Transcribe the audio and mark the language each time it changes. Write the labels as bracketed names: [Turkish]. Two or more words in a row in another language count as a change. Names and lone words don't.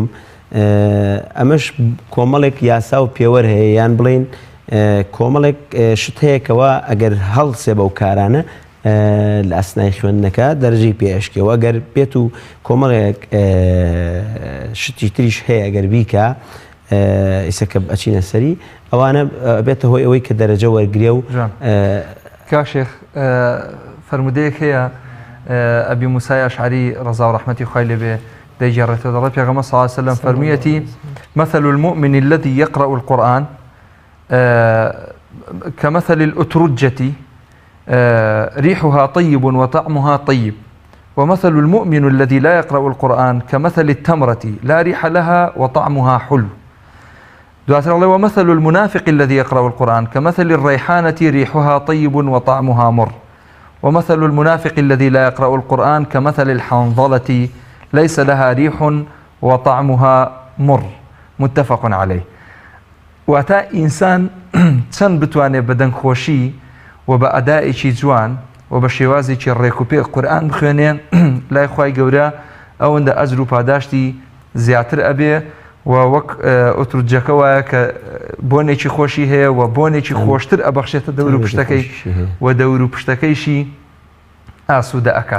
[Central Kurdish] ئەمەش کۆمەڵێک یاسا و پێوەەر هەیە، یان بڵین کۆمەڵێک شت هەیەکەوە ئەگەر هەڵسێ بەو کارانە لە ئەسنای خوێندنەکە دەرەجەی پێشکەوە، ئەگەر بێت و کۆمەڵێک شتی تریش هەیە ئەگەر بیکە ئیسەکە ئەچینە سەری، ئەوانە بێتە هۆی ئەوەی کە دەرەجە وەرگرێ و کاشێخ فرمودەیەک هەیە ئەبی موسای ئەشعری ڕەزا و ڕەحمەتی خوای لێبێ دەیجێڕێتەوە، دەڵێ پێغەمبەر [Arabic] صلی الله علیه وسلم [Central Kurdish] فەرموویەتی [Arabic] مثل المؤمن الذي يقرأ القرآن كمثل الأترجة ريحها طيب وطعمها طيب، ومثل المؤمن الذي لا يقرأ القرآن كمثل التمرة لا ريح لها وطعمها حلو. [Central Kurdish] دواتر [Arabic] الله ومثل المنافق الذي يقرأ القرآن كمثل الريحانة ريحها طيب وطعمها مر، ومثل المنافق الذي لا يقرأ القرآن كمثل الحنظلة ليس لها ريح وطعمها مر، متفق عليه. [Central Kurdish] واتا إنسان چەند بتوانێ بە دەنگخۆشی و بە ئەدائێکی جوان و بە شێوازێکی ڕێکوپێک قورئان بخوێنێ لای خوای گەورە ئەوەندە ئەجر و پاداشتی زیاتر ئەبێ و وەک ئۆتروجەکە وایە کە بۆنێکی خۆشی هەیە و بۆنێکی خۆشتر ئەبەخشێتە دەور و پشتەکەی و دەور و پشتەکەیشی ئاسوودە ئەکات.